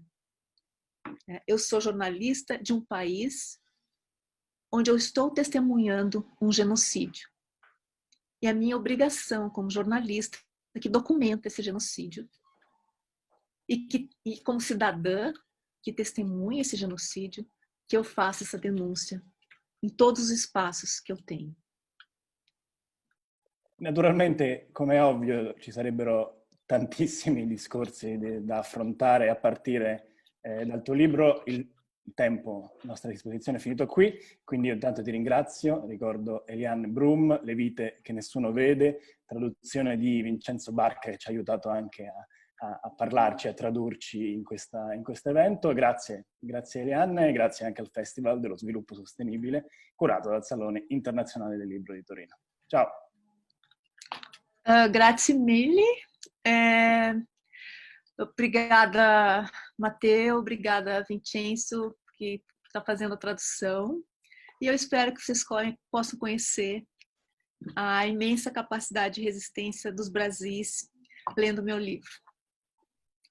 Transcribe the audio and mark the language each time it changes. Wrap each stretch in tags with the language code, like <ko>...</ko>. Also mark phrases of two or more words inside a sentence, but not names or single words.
<pt>Eu sou jornalista de um país onde eu estou testemunhando um genocídio. E a minha obrigação como jornalista é que documenta esse genocídio e como cidadã que testemunha esse genocídio, que eu faça essa denúncia em todos os espaços</pt> <it>che io</it> <pt>tenho.</pt> <it>Naturalmente, come è ovvio, ci sarebbero tantissimi discorsi da affrontare a partire dal tuo libro. Il tempo a nostra disposizione è finito qui, quindi io intanto ti ringrazio. Ricordo Eliane Brum, Le vite che nessuno vede, traduzione di Vincenzo Barca, che ci ha aiutato anche a parlarci, a tradurci in questo evento. Grazie Eliane, e grazie anche al Festival dello Sviluppo Sostenibile, curato dal Salone Internazionale del Libro di Torino. Ciao! Grazie mille.</it> <pt>Obrigada, Matteo. Obrigada, Vincenzo, que está fazendo a tradução. E eu espero que vocês possam conhecer a imensa capacidade de resistência dos Brasis lendo meu livro.</pt>